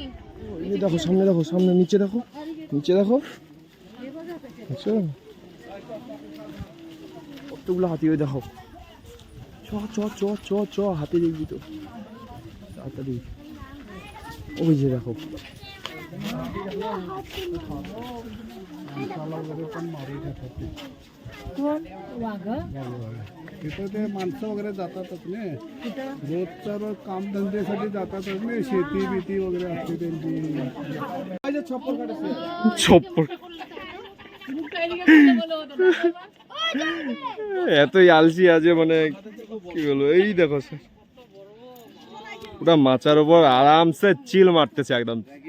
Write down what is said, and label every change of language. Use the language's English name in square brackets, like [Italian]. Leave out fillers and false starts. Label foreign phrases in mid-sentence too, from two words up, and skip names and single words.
[Bangla] দেখো সামনে, দেখো সামনে, নিচে দেখো, নিচে দেখো। আচ্ছা কতগুলো হাতি, ওই দেখো। চ চ চ চ চ হাতি দেখবি তো তাড়াতাড়ি। ওই যে দেখো, [Marathi] तिथं ते माणसं वगैरे जातातच ना, रोजच्या रोज कामधंद्यासाठी जातातच ना, शेती बिती वगैरे असते त्यांची। [Bangla] চপ্পর এতই আলসি আছে, মানে কি বলবো। এই দেখো পুরা মাচার উপর আরামসে চিল মারতেছে একদম।